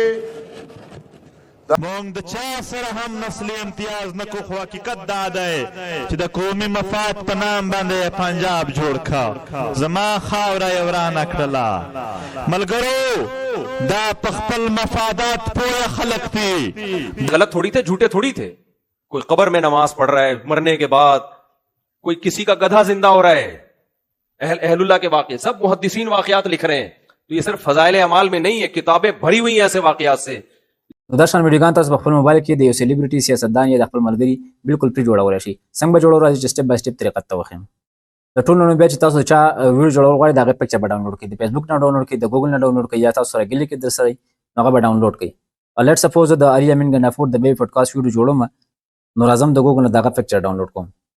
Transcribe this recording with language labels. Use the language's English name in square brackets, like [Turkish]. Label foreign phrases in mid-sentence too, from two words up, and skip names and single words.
[Pashto] مونږ د چا سره هم نسلي امتیاز نه کو، خو حقیقت دا دی چې د قومي مفاد په نام باندې پنجاب جوړ کا زما خاوره یې ورانه کړله. ملګرو دا په خپل مفادات پوره خلق دي. [Urdu] غلط تھوڑی تھے، جھوٹے تھوڑی تھے۔ کوئی قبر میں نماز پڑھ رہا ہے مرنے کے بعد، کوئی کسی کا گدھا زندہ ہو رہا ہے، اہل اللہ کے واقعے سب محدثین واقعات لکھ رہے ہیں. تو یہ صرف فضائل اعمال میں نہیں ہے، کتابیں بھری ہوئی ہیں ایسے واقعات سے. [Pashto] نو دا شان ویډیوګان تاسو په خپل موبایل کې د یو سلیبریټي، سیاستدان یا د خپل ملګري بالکل فري جوړولی شئ. څنګه به جوړو راځئ چې [English] step by step [Pashto] طریقه ته وښیم. د ټولو نه بیا چې تاسو چا ویډیو جوړول غواړئ د هغې پکچر به ډاونلوډ کړئ، د فیسبوک نه ډاونلوډ کړئ، د ګوګل نه ډاونلوډ کړئ، یا تاسو سره ګیلې کې در سره نو هغه به ډاونلوډ کړئ. [English] let suppose [Pashto] زه د علي امین ګنډافور د بیبي [English] podcast video [Pashto] جوړوم، نو راځم د ګوګل نه د هغه پکچر ډاونلوډ کوم.